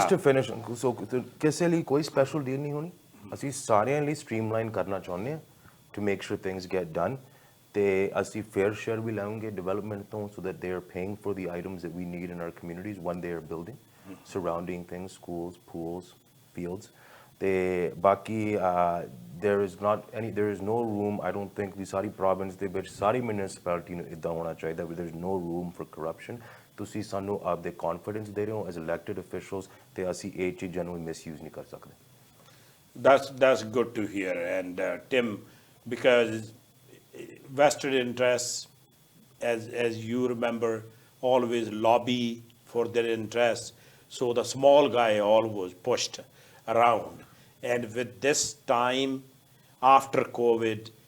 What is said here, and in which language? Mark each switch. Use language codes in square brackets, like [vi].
[en] Just to finish, so [pa] ਕਿਸੇ ਲਈ ਕੋਈ special deal ਨਹੀਂ ਹੋਣੀ, ਅਸੀਂ ਸਾਰਿਆਂ ਲਈ streamline ਕਰਨਾ ਚਾਹੁੰਦੇ ਹਾਂ [en] to make sure things get done, [pa] ਤੇ ਅਸੀਂ fair share ਵੀ ਲਾਉਂਗੇ development ਤੋਂ, [en] so that they are paying for the items that we need in our communities when they are building, surrounding things, schools, pools, fields. [pa] ਤੇ ਬਾਕੀ [en] there is no room, I don't think, the ਸਾਰੀ province [pa] ਦੇ ਵਿੱਚ ਸਾਰੀ municipality ਨੂੰ ਇੱਦਾਂ ਹੋਣਾ ਚਾਹੀਦਾ, [en] there is no room for corruption. [pa] ਤੁਸੀਂ ਸਾਨੂੰ ਆਪਦੇ confidence ਦੇ ਰਹੇ ਹੋ [en] as elected officials, [pa] ਤੇ ਅਸੀਂ ਇਹ ਚੀਜ਼ਾਂ ਨੂੰ misuse ਨਹੀਂ ਕਰ ਸਕਦੇ। [en] That's good to hear. And Tim, because vested interests, as you remember, always lobby for their interests, so the small guy always pushed around. And with this time after COVID,